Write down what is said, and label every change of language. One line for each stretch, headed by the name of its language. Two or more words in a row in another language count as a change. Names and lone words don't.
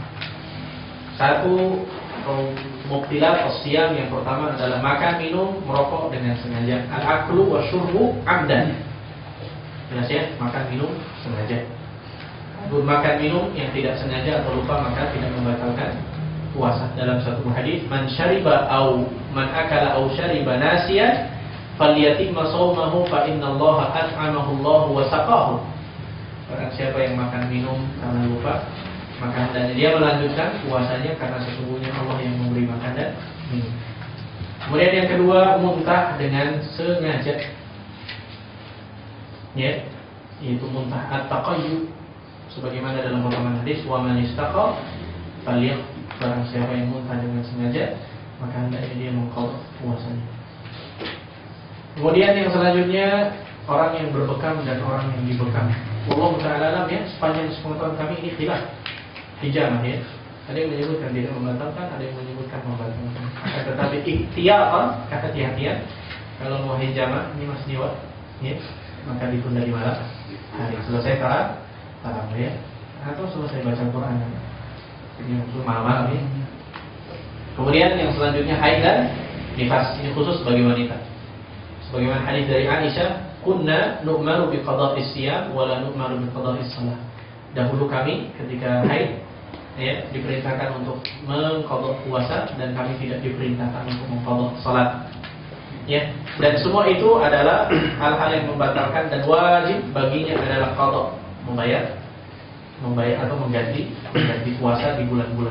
Indonesian: Satu,
Arabic: مبطلات الصيام,
Indonesian: yang pertama adalah makan, minum, merokok dengan sengaja.
Arabic: الأكل والشرب عمدا.
Indonesian: Jelas ya, makan minum sengaja. Makan minum yang tidak sengaja atau lupa maka tidak membatalkan puasa. Dalam satu hadis,
Arabic: من شرب أو من أكل أو شرب ناسيا فليتم صومه فإن الله أطعمه الله وسقاه.
Indonesian: Barang siapa yang makan minum karena lupa, maka hendaknya dia melanjutkan puasanya karena sesungguhnya Allah yang memberi makan dan minum. Kemudian yang kedua, muntah dengan sengaja. Ya, yaitu muntah at-taqayyud, sebagaimana dalam potongan hadis,
Arabic: ومن استقاء فليقض,
Indonesian: barang siapa yang muntah dengan sengaja maka hendaknya dia mengqadha puasanya. Kemudian yang selanjutnya orang yang berbekam dan orang yang dibekam.
Arabic: والله تعالى أعلم,
Indonesian: ya, sepanjang sepengetahuan kami ini khilaf hijamah, ya. Ada yang menyebutkan tidak membatalkan, ada yang menyebutkan membatalkan. Tetapi ikhtiyar, kehati-hatian, kalau mau hijamah ini Mas Niwa, ya, maka ditunda di malam hari selesai tarawih, ya, atau selesai baca Quran, ini untuk malam-malam, ya. Kemudian yang selanjutnya haid dan nifas, ini khusus bagi wanita. Sebagaimana hadis dari Aisyah,
Arabic: كنا نؤمر بقضاء الصيام ولا نؤمر بقضاء الصلاة.
Indonesian: Dahulu kami ketika haid, ya, diperintahkan untuk mengqadha puasa dan kami tidak diperintahkan untuk mengqadha salat. Ya, dan semua itu adalah hal-hal yang membatalkan dan wajib baginya adalah qadha, membayar atau mengganti puasa di bulan-bulan.